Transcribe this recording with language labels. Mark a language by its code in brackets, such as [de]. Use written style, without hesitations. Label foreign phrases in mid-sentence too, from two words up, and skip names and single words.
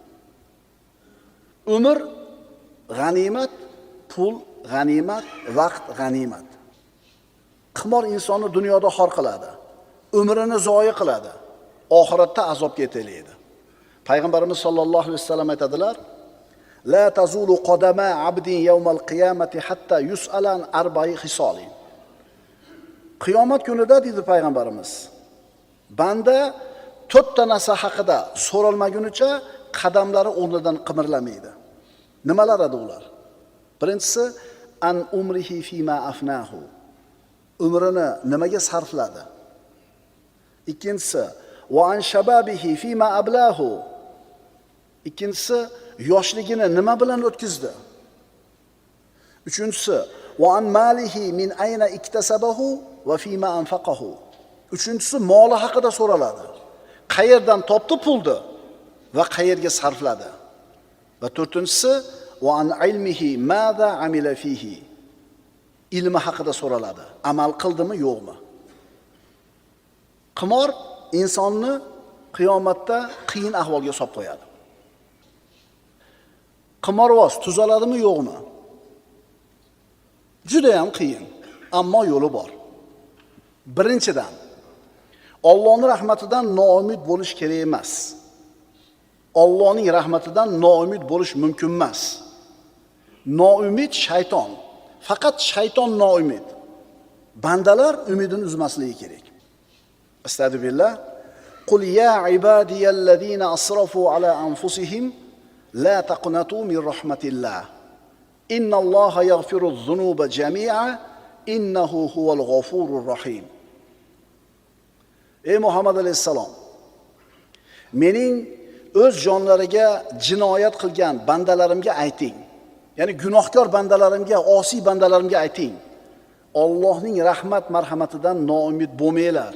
[uz] Umr g'animat, pul g'animat, vaqt g'animat. Qimor insonni dunyoda xor qiladi, umrini zoya qiladi, oxiratda azobga yetaklaydi. Payg'ambarimiz [ar] صلى الله عليه وسلم [uz] aytadilar: [ar] لا تزول قدما عبد يوم القيامة حتى يسأل عن أربع خصال. [uz] Qiyomat kunida dedi payg'ambarimiz, banda 4 ta narsa haqida so'ralmagunicha qadamlari o'rnidan qimirlamaydi. Nimalar edi ular? [ar] Birinchisi عن عمره فيما أفناه. [uz] Umrini nimaga sarfladi? Ikkinchisi [ar] وعن شبابه فيما أبلاه. [uz] Ikkinchisi yoshligini nima bilan o'tkazdi? [ar] Uchinchisi وعن ماله من أين اكتسبه وفيما أنفقه. [uz] Uchinchisi moli haqida so'raladi. Qayerdan topdi pulni va qayerga sarfladi? Va to'rtinchisi [ar] وعن علمه ماذا عمل فيه. [uz] Ilmi haqida so'raladi. Amal qildimi, yo'qmi? Qimor insonni qiyomatda qiyin ahvolga solib qo'yadi. Qimorvoz tuzaladimi, yo'qmi? Juda ham qiyin, ammo yo'li bor. Birinchidan, Allohning rahmatidan noumid bo'lish kerak emas. Allohning rahmatidan noumid bo'lish mumkin emas. Noumid shayton. Faqat shayton noumid. Bandalar umidini uzmasligi kerak. [ar] أستغفر الله. قل يا عبادي الذين أسرفوا على أنفسهم لا تقنطوا من رحمة الله. إن الله يغفر الذنوب جميعا إنه هو الغفور الرحيم. [uz] Ey Muhammad alayhisalom, mening o'z jonlariga jinoyat qilgan bandalarimga ayting. Ya'ni gunohkor bandalarimga, osiy bandalarimga ayting. Allohning rahmat marhamatidan noumid bo'lmanglar.